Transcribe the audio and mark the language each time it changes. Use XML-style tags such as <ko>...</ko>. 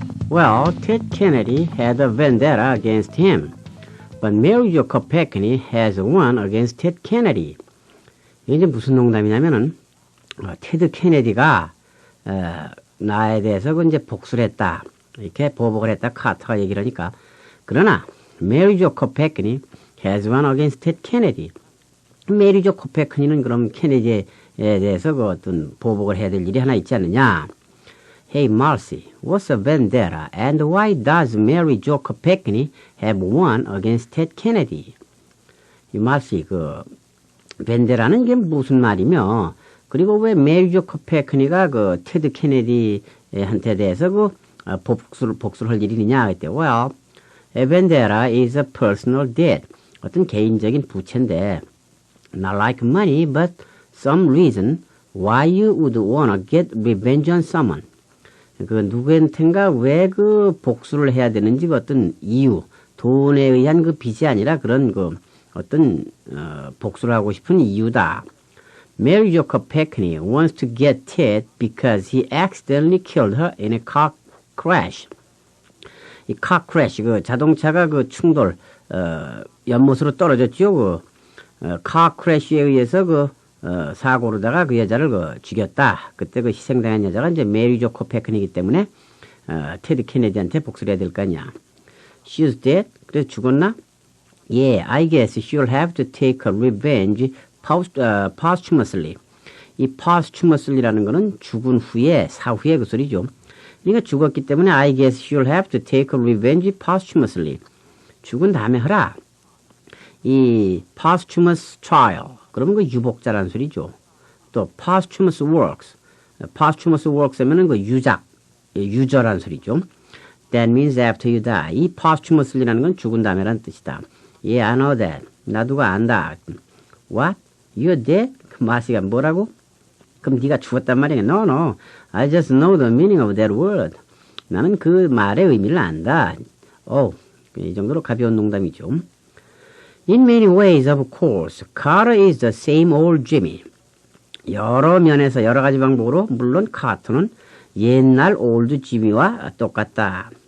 <en>Well, Ted Kennedy had a vendetta against him, but Mary Jo Kopechne has one against Ted Kennedy.</en> <ko>이게 무슨 농담이냐면은 테드 케네디가 나에 대해서 이제 복수를 했다. 이렇게 보복을 했다. 카터가 얘기를 하니까. 그러나</ko> <en>메리 조 코페크니 has one against Ted Kennedy.</en> <ko>메리 조 코페크니는 그럼 케네디에 대해서 그 어떤 보복을 해야 될 일이 하나 있지 않느냐.</ko> <en>Hey Marcy, what's a vendetta and why does Mary Jo Kopechne have one against Ted Kennedy?</en> <ko>이 Marcy, 그 벤데라는 게 무슨 말이며, 그리고 왜 메리 조 코페크니가 그 테드 케네디한테 대해서 그 복수를 할 일이냐 했대.</ko> <en>Well, a vendetta is a personal debt.</en> <ko>어떤 개인적인 부채인데,</ko> <en>not like money, but some reason why you would wanna get revenge on someone.</en> <ko>그 누구한텐가 왜 그 복수를 해야 되는지 그 어떤 이유, 돈에 의한 그 빚이 아니라 그런 그 어떤 복수를 하고 싶은 이유다.</ko> <en>Mary Jo Kopechne wants to get Ted because he accidentally killed her in a car crash.</en> <ko>이 car crash, 그 자동차가 그 충돌, 연못으로 떨어졌죠. 그 car crash에 의해서 그 사고로다가 그 여자를 그 죽였다. 그때 그 희생당한 여자가 이제 메리 조 코페크니이기 때문에 테드 케네디한테 복수를 해야 될 거 아니야.</ko> <en>She's dead?</en> <ko>그래서 죽었나?</ko> <en>Yeah, I guess she'll have to take her revenge posthumously.</en> <ko>이 posthumously라는 거는 죽은 후에, 사후에 그 소리죠. 그러니까 죽었기 때문에</ko> <en>I guess she'll have to take her revenge posthumously.</en> <ko>죽은 다음에 하라. 이 posthumous trial. 그러면 그 유복자라는 소리죠. 또 posthumous works. posthumous works 하면은 그 유작, 유저라는 소리죠.</ko> <en>That means after you die.</en> <ko>이 posthumously라는 건 죽은 다음에라는 뜻이다.</ko> <en>Yeah, I know that.</en> <ko>나도 그거 안다.</ko> <en>What? You're dead?</en> <ko>그 마시가 뭐라고? 그럼 네가 죽었단 말이야.</ko> <en>No, no. I just know the meaning of that word.</en> <ko>나는 그 말의 의미를 안다. 이 정도로 가벼운 농담이죠.</ko> <en>In many ways, of course, Carter is the same old Jimmy.</en> <ko>여러 면에서 여러 가지 방법으로 물론 카터는 옛날 올드 지미와 똑같다.</ko>